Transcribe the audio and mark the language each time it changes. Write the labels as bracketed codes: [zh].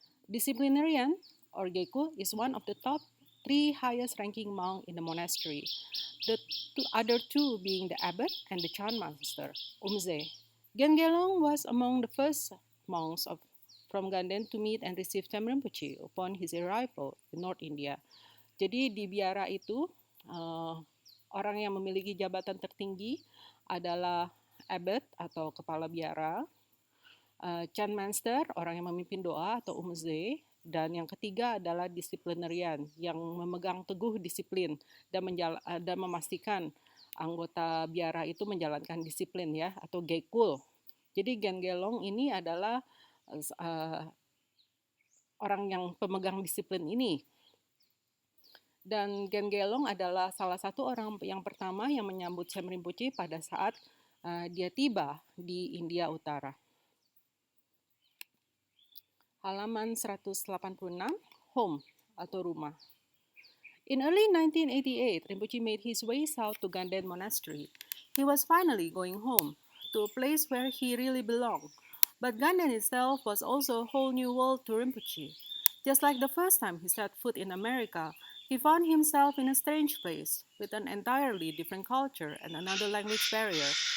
[en] Disciplinarian or Geku is one of the top 3 highest ranking monk in the monastery. The other two being the abbot and the Chan master, Umze. Gengelong was among the first monks from Ganden to meet and receive Tem Rinpoche upon his arrival in North India. [id] Jadi di biara itu orang yang memiliki jabatan tertinggi adalah abbot atau kepala biara, Chan Master, orang yang memimpin doa atau Umze, dan yang ketiga adalah disiplinarian yang memegang teguh disiplin dan memastikan anggota biara itu menjalankan disiplin ya atau Gekul. Jadi Gengelong ini adalah orang yang pemegang disiplin ini. Dan Gengelong adalah salah satu orang yang pertama yang menyambut Sem Rinpoche pada saat dia tiba di India Utara. Halaman 186, home atau rumah. [en] In early 1988, Rinpoche made his way south to Ganden Monastery. He was finally going home, to a place where he really belonged. But Ganden itself was also a whole new world to Rinpoche. Just like the first time he set foot in America, he found himself in a strange place, with an entirely different culture and another language barrier.